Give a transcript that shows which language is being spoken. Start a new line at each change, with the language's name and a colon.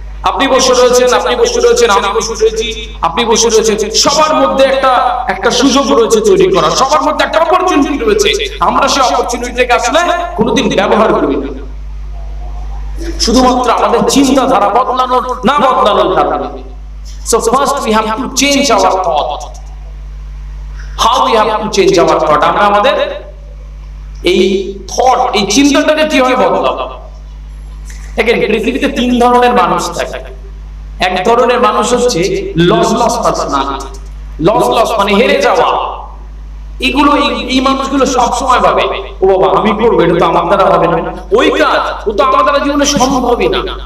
Bangla: আপনি বসে রয়েছেন, আপনি বসে রয়েছেন, আমি বসে রয়েছি, আপনি বসে রয়েছেন, সবার মধ্যে একটা সুযোগ রয়েছে তৈরি করা, সবার মধ্যে একটা অপরচুনিটি রয়েছে। আমরা সেই অপরচুনিটিকে আসলে কোনোদিন ব্যবহার করি না, শুধুমাত্র আমাদের চিন্তাধারা বদলানোর না বদলানোর কারণে।
English: So first we have to change our thought. How we have to change our thought?
Bangla: আমরা আমাদের এই থট, এই চিন্তাটাকে কিভাবে বদলাবো? দেখেন পৃথিবীতে 3 ধরনের মানুষ থাকে। এক ধরনের মানুষ হচ্ছে লস পার্সোনালিটি। লস মানে হেরে যাওয়া। এগুলো, এই মানুষগুলো সব সময় ভাবে, ও বাবা আমি করবো, এটা তো আমার দ্বারা হবে না, ওই কাজ ও তো আমার দ্বারা জীবনে সম্ভবই না।